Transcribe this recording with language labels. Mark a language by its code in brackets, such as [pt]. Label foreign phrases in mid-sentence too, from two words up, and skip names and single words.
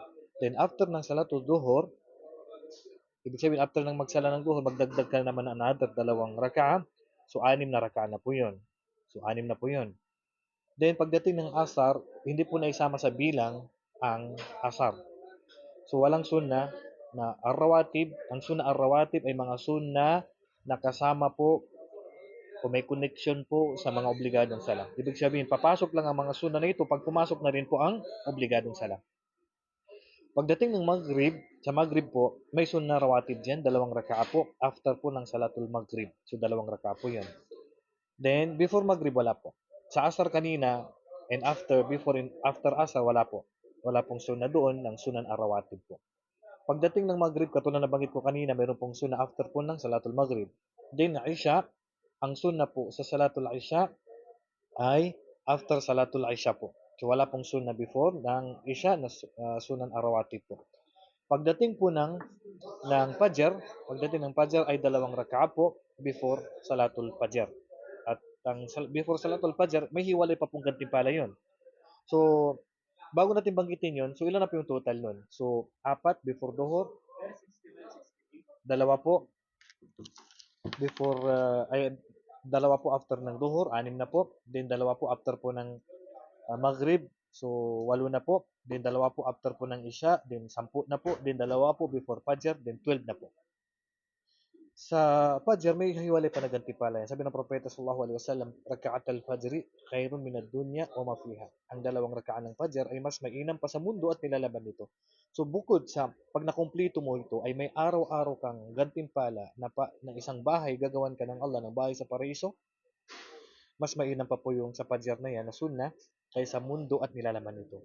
[en] Then after [tl] ng salatul duhur, ibig sabihin after ng magsala ng duhur, magdagdag ka naman ng another dalawang raka. So 6 na raka na po yun. So 6 na po yun. Then pagdating ng asar, hindi po naisama sa bilang ang asar. So walang sunna na ar-rawatib. Ang [ar] السنن الرواتب [tl] ay mga sunna na kasama po o may connection po sa mga obligadong sala. Ibig sabihin, papasok lang ang mga sunna na ito pag pumasok na rin po ang obligadong sala. Pagdating ng Maghrib, sa Maghrib po, may [ar] سنة راتبة [tl] dyan, 2 raka'a po, after po ng Salatul Maghrib. So, 2 raka'a po yun. [en] Then, before [tl] Maghrib, wala po. Sa Asar kanina, [en] and after [tl] Asar, wala po. Wala pong sunna doon ng [ar] السنن الرواتب [tl] po. Pagdating ng Maghrib, katulad na banggit ko kanina, mayroon pong sunna after po ng Salatul Maghrib. Then, Isha, ang sunna po sa Salatul Isha ay after Salatul Isha po. So wala pong sunna before ng Isha na [ar] السنن الرواتب [tl] po. Pagdating po pagdating ng Fajr ay 2 raka'a po before Salatul Fajr. At before Salatul Fajr, may hiwalay pa pong gantimpala yun. So, bago natin banggitin yun, so ilan na po yung total nun? So, 4 before Duhur, 2 po before, dalawa po after ng Duhur, 6 na po. Then 2 po after po ng Maghrib, so 8 na po. Then 2 po after po ng Isha, then 10 na po. Then 2 po before Fajr, then 12 na po. Sa Fajr, may hiwalay pa na gantimpala yan. Sabi ng Propeta [ar] صلى الله عليه وسلم ركعتا الفجر خير من الدنيا وما فيها. [tl] Ang 2 raka'a ng Fajr ay mas mainam pa sa mundo at nilalaban nito. So bukod sa pag nakumpleto mo ito ay may araw-araw kang gantimpala na isang bahay gagawan ka ng Allah ng bahay sa paraiso. Mas mainam pa po yung sa Fajr na yan na sunna kaysa mundo at nilalaman nito.